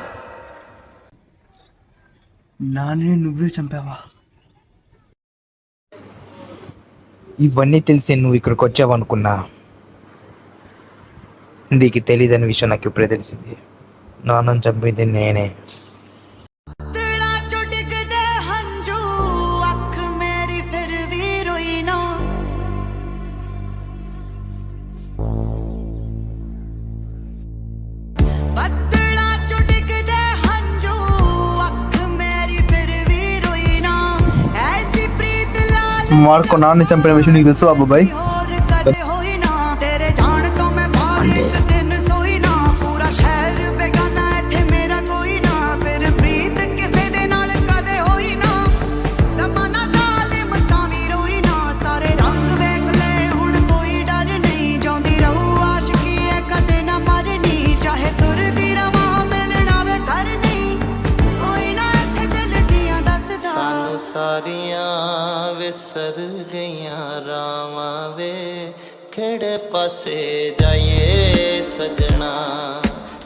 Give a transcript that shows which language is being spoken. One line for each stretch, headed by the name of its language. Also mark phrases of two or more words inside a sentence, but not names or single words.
Telugu: నాన్నని నువ్వే చంపావా? ఇవన్నీ తెలిసి నువ్వు ఇక్కడికి వచ్చావు అనుకున్నా. నీకు తెలియదని విషయం నాకు ఇప్పుడే తెలిసింది. నాన్నని చంపింది నేనే.
Punjabi: ਦਿਲਾ ਚੋ ਡਿਗਦੇ ਹੰਜੂ ਅੱਖ ਮੇਰੀ ਫਿਰ ਭੀ ਰੋਈ ਨਾ ਬਦਲਾ ਚੋ ਡਿਗਦੇ ਹੰਜੂ ਅੱਖ ਮੇਰੀ ਫਿਰ ਭੀ ਰੋਈ ਨਾ ਐਸੀ ਪ੍ਰੀਤ ਲਾਲ
Telugu: మార్కో నాన్నని చంపిన విషయం నీకు తెలుసు బాబాయ్?
Punjabi: ਔਰ ਕਦੇ ਹੋਈ ਨਾ ਤੇਰੇ ਜਾਨ ਤੋ ਮੈਂ ਬਾਹਰ ਇੱਕ ਦਿਨ ਸੋਈ ਨਾ ਪੂਰਾ ਸ਼ਹਿਰ ਬੇਗਾਨਾ ਇੱਥੇ ਮੇਰਾ ਕੋਈ ਨਾ ਫਿਰ ਪ੍ਰੀਤ ਕਿਸੇ ਦੇ ਨਾਲ ਕਦੇ ਹੋਈ ਨਾ ਜ਼ਮਾਨਾ ਜ਼ਾਲਿਮ ਤਾਂ ਵੀ ਰੋਈ ਨਾ ਸਾਰੇ ਰੰਗ ਵੇਖ ਲੇ ਹੁਣ ਕੋਈ ਡਰ ਨਹੀਂ ਜਾਂਦੀ ਰਹੂ ਆਸ਼ਿਕੀ ਹੈ ਕਦੇ ਨਾ ਮਰਨੀ ਚਾਹੇ ਤੁਰਦੀ ਰਵਾਂ ਮਿਲਨਾ ਵੇ ਘਰ ਨਹੀਂ ਕੋਈ ਨਾ ਇੱਥੇ ਦਿਲ ਦੀਆਂ ਦਸਦਾ ਸਾਨੂੰ ਸਾਰੀਆਂ ਵਿਸਰ ਗਈਆਂ ਰਾਵਾਂ ਵੇ ਕਿਹੜੇ ਪਾਸੇ ਜਾਈਏ ਸਜਣਾ